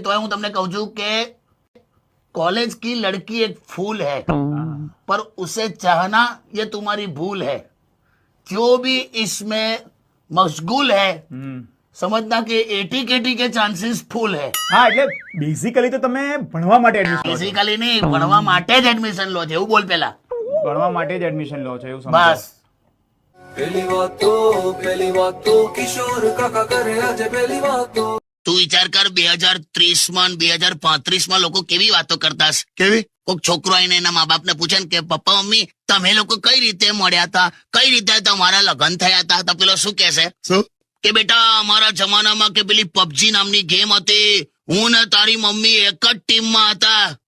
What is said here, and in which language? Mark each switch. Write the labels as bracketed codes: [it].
[gu] તોય હું તમને કહું છું કે [hi] कॉलेज की लड़की एक फूल है पर उसे चाहना ये तुम्हारी भूल है. जो भी इसमें मशगूल है समझना कि 80 के चांसेस फूल है. [gu] હા, એટલે બેઝિકલી તો તમે ભણવા માટે એડમિશન લો છો. બેઝિકલી નહીં, ભણવા માટે જ એડમિશન લો છો એવું બોલ પેલા. ભણવા માટે જ એડમિશન લો છો એવું સમજો. બસ [hi] पहली बात तो किशोर काका करे आज पहली बात तो [gu] તું વિચાર કર 2030 માં 2035 માં લોકો કેવી વાતો કરતા હશે. કેવી? કોઈક છોકરો આવીને એના મા બાપને પૂછે ને કે પપ્પા મમ્મી તમે લોકો કઈ રીતે મળ્યા હતા, કઈ રીતે તમારા લગ્ન થયા હતા, તો પેલો શું કહેશે શું? કે બેટા અમારા જમાનામાં કે પેલી પબજી નામની ગેમ હતી, હું ને તારી મમ્મી એક જ ટીમમાં હતા.